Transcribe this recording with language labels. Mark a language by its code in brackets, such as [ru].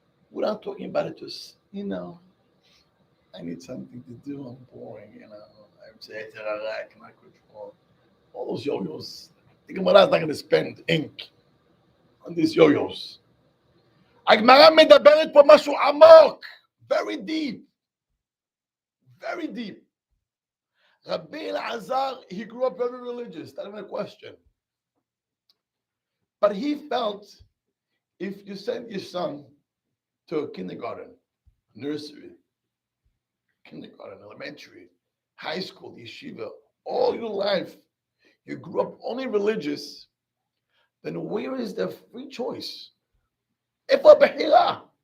[en] We're not talking about it just, I need something to do, I'm boring, I'm saying, I cannot control. All those yo-yos. The Gemara is not going to spend ink on these yo-yos. [he] הגמרא מדברת פה משהו עמוק, [en] very deep, very deep. Rabbi Elazar, he grew up very religious, that's not a question. But he felt if you send your son to a kindergarten, nursery, kindergarten, elementary, high school, yeshiva, all your life, you grew up only religious, then where is the free choice? [he] איפה הבחירה?